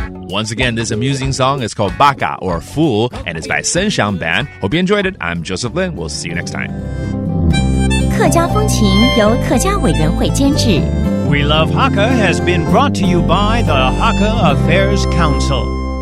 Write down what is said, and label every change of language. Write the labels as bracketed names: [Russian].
[English] Once again, this amusing song is called Baka or Fool, and it's by Sun Xiang Band. Hope you enjoyed it. I'm Joseph Lin. We'll see you next time. [Chinese] 客家风情由客家委员会监制。 [English] We Love Hakka has been brought to you by the Hakka Affairs Council.